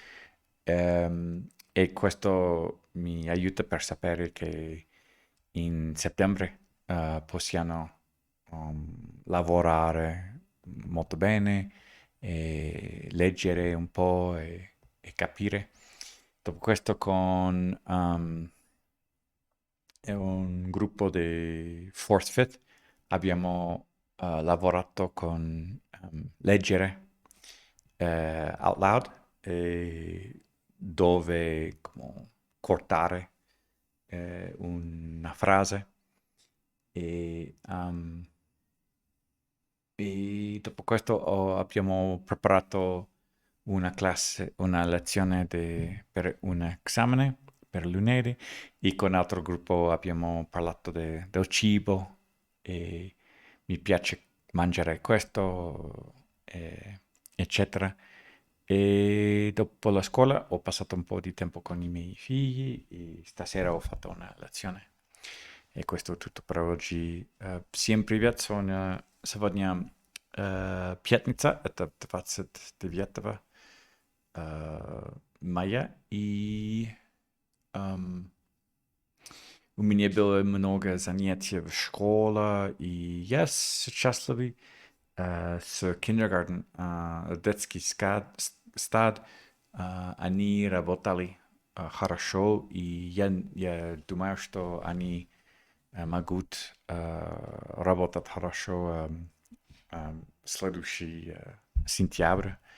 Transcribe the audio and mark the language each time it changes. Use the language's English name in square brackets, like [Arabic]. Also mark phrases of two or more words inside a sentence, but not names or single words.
[Italian] E questo mi aiuta per sapere che in settembre possiamo lavorare molto bene e leggere un po' e capire. Dopo questo con un gruppo di [English] Fourth Fifth [Italian] abbiamo lavorato con leggere [English] out loud [Italian] dove come, cortare una frase e dopo questo abbiamo preparato una lezione per un esame per lunedì e con altro gruppo abbiamo parlato del cibo e mi piace mangiare questo, eccetera. E dopo la scuola ho passato un po' di tempo con i miei figli e stasera ho fatto una lezione. E questo è tutto per oggi. [Russian] Всем привет! Сегодня пятница, это 29 мая, и у меня было много занятий в школе, и я счастливый с kindergarten, детский стад, они работали хорошо, и я думаю, что они могут работать хорошо следующий сентябрь.